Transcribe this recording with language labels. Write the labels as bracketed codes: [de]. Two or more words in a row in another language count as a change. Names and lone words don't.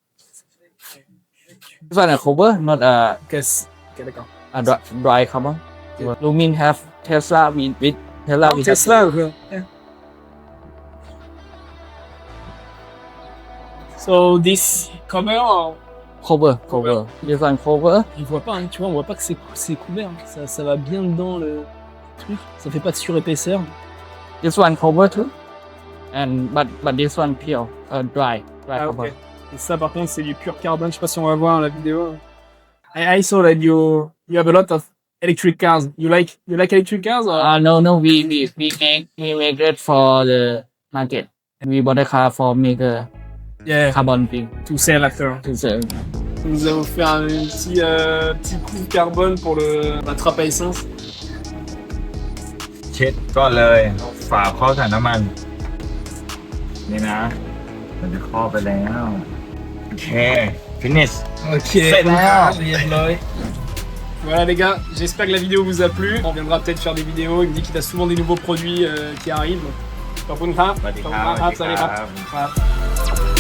[en] This one a cover, not a [fr] Ok, d'accord. [en] dry cover. Lumin have Tesla with Tesla. We have Tesla, quoi. Yeah. So this cover, cover. This one cover. [fr] on voit pas, hein, tu vois, on voit pas que c'est couvert. Ça va bien dedans le truc. Ça fait pas de surépaisseur. [en] This one cover too. And but this one pure, dry Ah, cover. ok. [fr] Et ça, par contre, c'est du pur carbone. Je sais pas si on va voir la vidéo. [en] I saw that you have a lot of electric cars. You like electric cars? Or? No, we make it for the market. We bought a car for make a Yeah, carbon thing to sell after. to sell. [fr] Nous avons fait un petit coup carbone pour la trappe à essence. [th] เช็ดก่อนเลยฝาครอบถังน้ำมัน นี่นะ มันจะครอบไปแล้ว โอเค finish [en] Ok, [fr] C'est là. Voilà les gars, j'espère que la vidéo vous a plu. On viendra peut-être faire des vidéos. Il me dit qu'il a souvent des nouveaux produits qui arrivent. [th] ขอบคุณครับ สวัสดีครับ สวัสดีครับ สวัสดีครับ ครับ